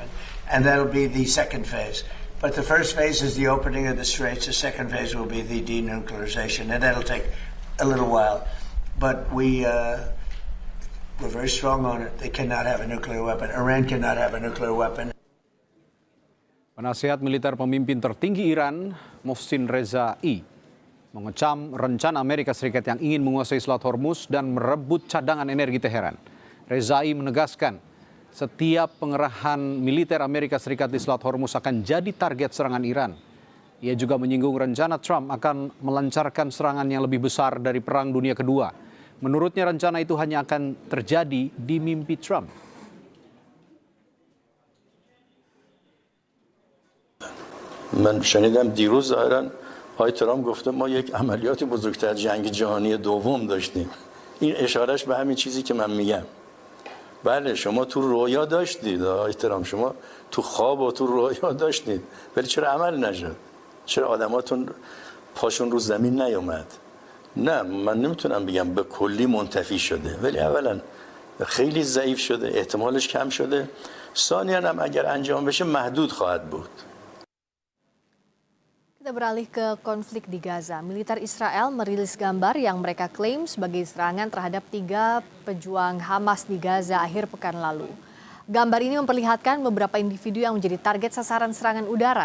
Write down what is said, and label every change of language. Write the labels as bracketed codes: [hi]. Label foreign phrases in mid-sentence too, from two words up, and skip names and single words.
[en] And that'll be the second phase. But the first phase is the opening of the straits. The second phase will be the denuclearization, and that'll take a little while. But we're very strong on it. They cannot have a nuclear weapon. Iran cannot have a nuclear weapon. [id] Penasihat militer pemimpin tertinggi Iran, Mohsin Rezai, mengecam rencana Amerika Serikat yang ingin menguasai Selat Hormuz dan merebut cadangan energi Teheran. Rezai menegaskan, setiap pengerahan militer Amerika Serikat di Selat Hormuz akan jadi target serangan Iran. Ia juga menyinggung rencana Trump akan melancarkan serangan yang lebih besar dari Perang Dunia Kedua. Menurutnya rencana itu hanya akan terjadi di mimpi Trump. [fa] من شنیدم دیروز ظاهرا آقای ترامپ گفته ما یک عملیات بزرگتر جنگ جهانی دوم داشتیم. این اشارش به همین چیزی که من میگم. بله شما تو رویا داشتید آقای ترامپ، شما تو خواب و تو رویا داشتید، ولی چرا عمل نشد؟ چرا آدماتون پاشون رو زمین نیومد؟ نه من نمیتونم بگم به کلی منتفی شده، ولی اولا خیلی ضعیف شده، احتمالش کم شده، ثانیاً هم اگر انجام بشه محدود خواهد بود. [id] Kita beralih ke konflik di Gaza. Militer Israel merilis gambar yang mereka klaim sebagai serangan terhadap 3 pejuang Hamas di Gaza akhir pekan lalu. Gambar ini memperlihatkan beberapa individu yang menjadi target sasaran serangan udara.